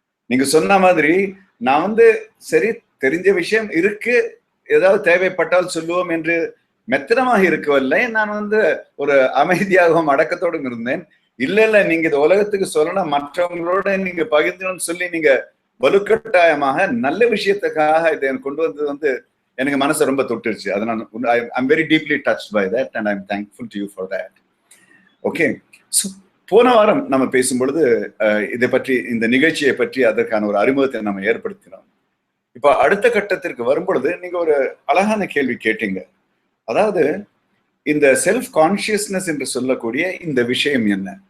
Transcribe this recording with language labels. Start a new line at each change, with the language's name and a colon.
Tamil: நீங்க சொன்ன மாதிரி நான் சரி தெரிஞ்ச விஷயம் இருக்கு, ஏதாவது தேவைப்பட்டால் சொல்லுவோம் என்று மெத்தனமாக இருக்கவில்லை. நான் ஒரு அமைதியாகவும் அடக்கத்தோடும் இருந்தேன். இல்ல நீங்க இது உலகத்துக்கு சொல்லணும், மற்றவங்களோட நீங்க பகிர்ந்தணும்னு சொல்லி நீங்க வலுக்கட்டாயமாக நல்ல விஷயத்துக்காக இதை கொண்டு வந்தது எனக்கு மனசை ரொம்ப தொட்டுருச்சு.
English: அதனால I'm very deeply touched by that and I'm thankful to you for that.
Tamil: Okay, so போன வாரம் நம்ம பேசும்பொழுது இதை பற்றி, இந்த நிகழ்ச்சியை பற்றி அதற்கான ஒரு அறிமுகத்தை நம்ம ஏற்படுத்தினோம். இப்போ அடுத்த கட்டத்திற்கு வரும்பொழுது நீங்க ஒரு அழகான கேள்வி கேட்டீங்க. அதாவது இந்த செல்ஃப் கான்சியஸ்னஸ் என்று சொல்லக்கூடிய இந்த விஷயம் என்ன?